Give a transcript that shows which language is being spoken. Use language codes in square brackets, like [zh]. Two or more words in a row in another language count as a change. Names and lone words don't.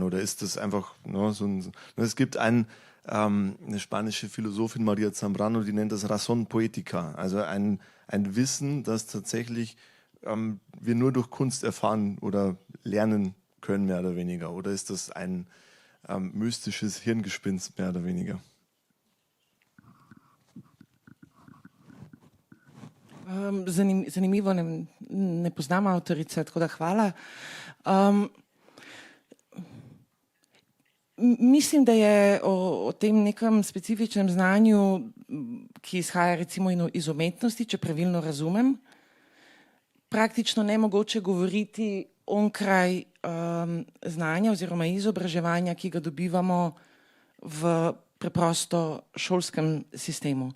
[de] Oder ist das einfach es gibt eine spanische Philosophin, Maria Zambrano, die nennt das [es] Razón Poética, [de] also ein Wissen, das tatsächlich wir nur durch Kunst erfahren oder lernen können, mehr oder weniger. Oder ist das ein mystisches Hirngespinst, mehr oder weniger? [sl] Zanimivo, ne poznam avtorice, tako da hvala. Mislim, da je o tem nekem specifičnem znanju, ki izhaja recimo iz umetnosti, če pravilno razumem, praktično nemogoče govoriti onkraj znanja oziroma izobraževanja, ki ga dobivamo v preprosto šolskem sistemu.